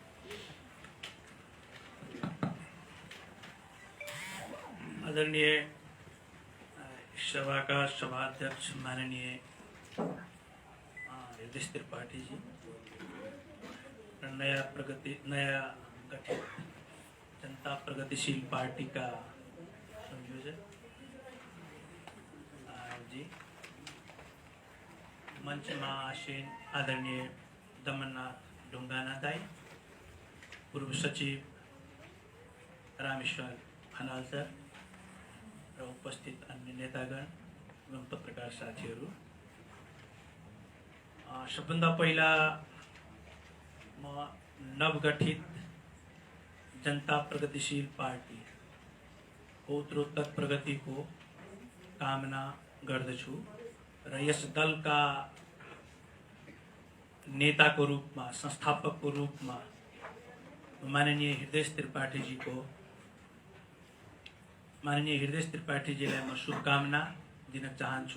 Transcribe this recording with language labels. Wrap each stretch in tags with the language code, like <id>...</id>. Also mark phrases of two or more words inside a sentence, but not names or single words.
<hi>आदरणीय सभा का सभाध्यक्ष माननीय हृदय त्रिपाठी जी, नया गठित जनता प्रगतिशील पार्टी का संयोजक</hi> <ne>जी, मंच में आसीन आदरणीय दमननाथ ढुंगाना दाई, पूर्व सचिव रामेश्वर खनाल सर र उपस्थित अन्य नेतागण एवं पत्रकार साथीहरू, सबभन्दा पहिला म नवगठित जनता प्रगतिशील पार्टी को उत्तरोत्तर प्रगतिको कामना गर्दछु र यस दलका नेताको रूपमा, संस्थापकको रूपमा माननीय हृदय त्रिपाठीजीलाई म शुभकामना दिन चाहन्छु।</ne>